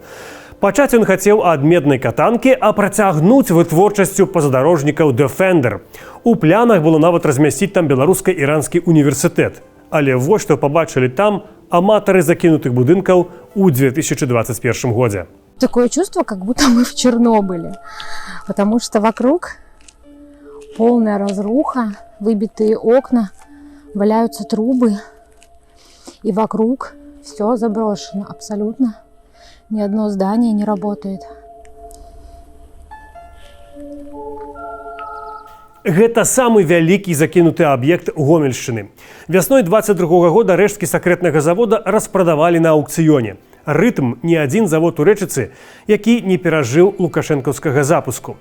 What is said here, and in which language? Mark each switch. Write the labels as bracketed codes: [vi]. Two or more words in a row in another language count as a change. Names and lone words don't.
[be] Пачаць ён хацеў ад меднай катанкі, а працягнуць вытворчасцю пазадарожнікаў Defender. У планах было нават размясціць там беларуска-іранскі універсітэт. Але вось што пабачылі там аматары закінутых будынкаў у 2021 годзе. [ru] Такое чувство, как будто мы в Чернобыле, потому что вокруг полная разруха, выбитые окна, валяются трубы, и вокруг все заброшено абсолютно. Ни одно здание не работает. [be] Гэта самы вялікі закінуты аб'ект Гомельшчыны. Вясной 22-го года рэшткі сакрэтнага завода распрадавалі на аўкцыёне. «Рытм» – не адзін завод у Рэчыцы, які не перажыў лукашэнкаўскага запуску.